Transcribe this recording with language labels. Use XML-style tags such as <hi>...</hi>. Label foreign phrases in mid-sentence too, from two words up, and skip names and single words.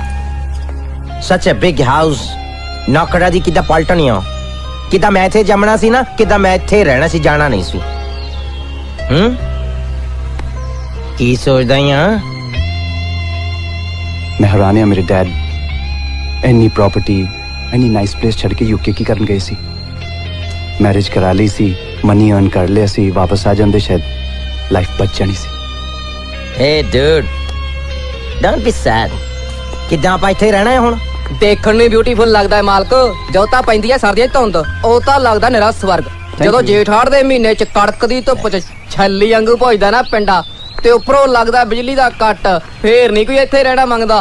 <en>Such a big house.</en> <pa>ਨੌਕਰਾਂ ਦੀ ਕਿੱਦਾਂ ਪਲਟਣੀ ਆ? ਕਿੱਦਾਂ ਮੈਂ ਇੱਥੇ ਜੰਮਣਾ ਸੀ ਨਾ, ਕਿੱਦਾਂ ਮੈਂ ਇੱਥੇ ਰਹਿਣਾ ਸੀ, ਜਾਣਾ ਨਹੀਂ ਸੀ। ਕੀ ਸੋਚਦਾ ਆ? ਮੈਂ ਹੈਰਾਨ ਮੇਰੇ ਡੈਡ ਇੰਨੀ प्रॉपर्टी ਇੰਨੀ</pa> <en>nice place</en> <pa>ਛੱਡ ਕੇ ਯੂਕੇ ਕੀ ਕਰਨ ਗਏ ਸੀ? ਮੈਰਿਜ ਕਰਾ ਲਈ ਸੀ,</pa> <en>money earn</en> <pa>ਕਰ ਲਿਆ ਸੀ, ਵਾਪਸ ਆ ਜਾਂਦੇ ਸ਼ਾਇਦ ਲਾਈਫ ਬਚ ਜਾਣੀ ਸੀ।</pa> <en>Hey dude, don't be sad.</en> <pa>ਕਿੱਦਾਂ ਆਪਾਂ ਇੱਥੇ ਰਹਿਣਾ ਹੈ ਹੁਣ? ਦੇਖਣ ਨੂੰ ਬਿਊਟੀਫੁਲ ਲੱਗਦਾ ਹੈ ਮਾਲਕ, ਜਦੋਂ ਤਾਂ ਪੈਂਦੀ ਹੈ ਸਰਦੀਆਂ 'ਚ ਧੁੰਦ, ਉਹ ਤਾਂ ਲੱਗਦਾ ਨਿਰਾ ਸਵਰਗ। ਜਦੋਂ ਜੇਠ ਹਾੜ ਦੇ ਮਹੀਨੇ 'ਚ ਕੜਕਦੀ ਧੁੱਪ 'ਚ ਛੱਲੀ ਵਾਂਗੂ ਭੁੱਜਦਾ ਨਾ ਪਿੰਡਾ, ਤੇ ਉੱਪਰੋਂ ਲੱਗਦਾ ਬਿਜਲੀ ਦਾ ਕੱਟ, ਫੇਰ ਨਹੀਂ ਕੋਈ ਇੱਥੇ ਰਹਿਣਾ ਮੰਗਦਾ।</pa>